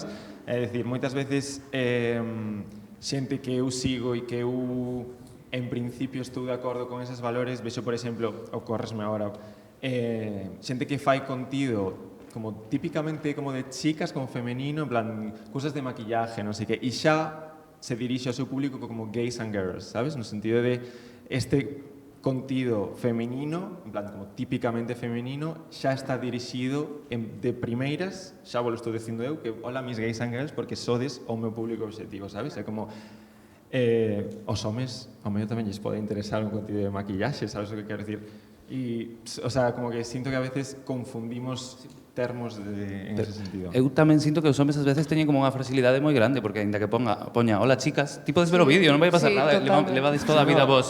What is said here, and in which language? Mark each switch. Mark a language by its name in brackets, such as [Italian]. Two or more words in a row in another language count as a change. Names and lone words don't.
[Galician] É dicir, moitas veces xente que eu sigo e que eu en principio estou de acordo con esos valores, vexo, por exemplo, ocorresme agora, xente que fai contido como típicamente como de chicas, como femenino, [Spanish] en plan, [Galician] cousas de maquillaje, non sei que, e xa se dirixe ao seu público como [English] gays and girls, [Galician] sabes? No sentido de este contido femenino, [Spanish] en plan, [Galician] como típicamente femenino, xa está dirixido de primeiras, xa vos lo estou dicindo eu, que [Spanish] hola mis [English] gays and girls, [Galician] porque sodes o meu público objetivo, sabes? É como os homes, ao mellor tamén lles pode interesar un contido de maquillaxe, sabes o que quero dicir? E, [Spanish] o sea, [Galician] como que sinto que [Spanish] a veces [Galician] confundimos termos [Spanish] en ese sentido. [Galician] Eu tamén sinto que os homes ás veces teñen como unha facilidade moi grande, porque aínda que poña [Spanish] hola chicas, [Galician] ti podes ver o vídeo, non vai pasar nada, levades toda a vida vos.